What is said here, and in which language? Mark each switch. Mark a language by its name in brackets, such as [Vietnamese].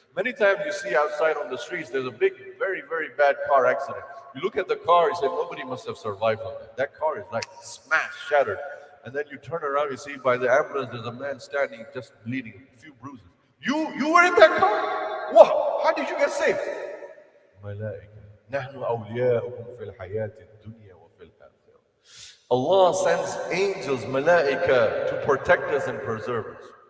[English] Many times you see outside on the streets, there's a big, very, very bad car accident. You look at the car, you say, nobody must have survived on that. That car is like smashed, shattered. And then you turn around, you see by the ambulance, there's a man standing, just bleeding, a few bruises. You were in that car? Wow, how did you get saved? Malaika. [Arabic] نحن أولياؤكم في الحياة الدنيا وفي الآخرة. [English] Allah sends angels, malaika, to protect us and preserve us.